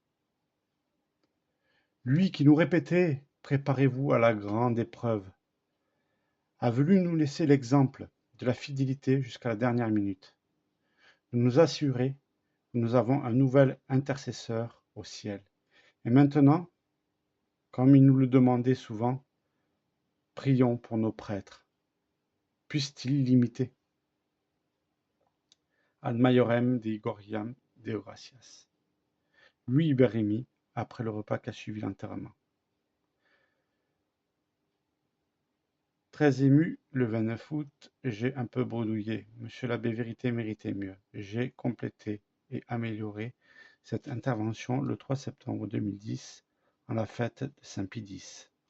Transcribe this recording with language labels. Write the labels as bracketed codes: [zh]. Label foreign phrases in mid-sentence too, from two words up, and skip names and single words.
[fr] Lui qui nous répétait « Préparez-vous à la grande épreuve » a voulu nous laisser l'exemple de la fidélité jusqu'à la dernière minute. Nous assurer que nous avons un nouvel intercesseur au ciel. Et maintenant, comme il nous le demandait souvent, prions pour nos prêtres. Puissent-ils l'imiter? [la] Ad maiorem Dei gloriam Deo gratias. [fr] Louis Hubert Rémy, après le repas qu'a suivi l'enterrement. Très ému, le 29 août, j'ai un peu bredouillé. Monsieur l'abbé Vérité méritait mieux. J'ai complété et amélioré cette intervention le 3 septembre 2010 en la fête de Saint-Pie X.